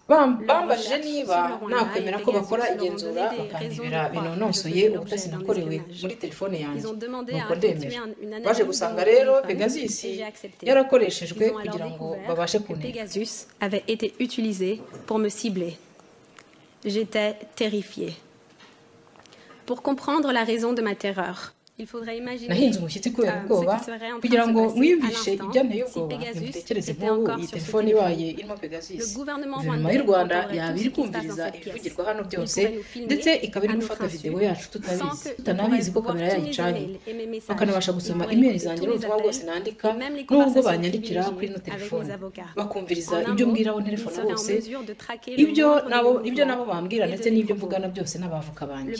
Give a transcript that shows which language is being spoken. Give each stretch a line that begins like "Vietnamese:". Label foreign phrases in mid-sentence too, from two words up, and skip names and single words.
Kinyarwanda: Bambajije niba nakwemera ko bakora igenzura bakandibira binonosoye ubutasi nakorewe muri telefone yanjye nuko ndemera. Baje gusanga rero Pegasus yarakoreshejwe kugira ngo
French: Pegasus avait été utilisé pour me cibler. J'étais terrifiée. Pour comprendre la raison de ma terreur,
Kinyarwanda: nahinze umushyitsi kubera ubwoba kugira ngo mwiyumvishe ibyanteye ubwoba nimutekereze nk'ubu iyi telefone ibaye irimo Pegasus. Guverinoma y'u Rwanda yaba iri kumviriza ibivugirwa hano byose ndetse ikaba iri gufata videwo yacu tutanabizi ko kamera yayicanye bakanabasha gusoma email zanjye n'ubutumwa bwose nandika n'ubwo banyandikira kuri ino telefone bakumviriza ibyo mbwiraho telefone bose ibyo nabo bambwira ndetse n'ibyo mvugana byose n'abavoka banjye.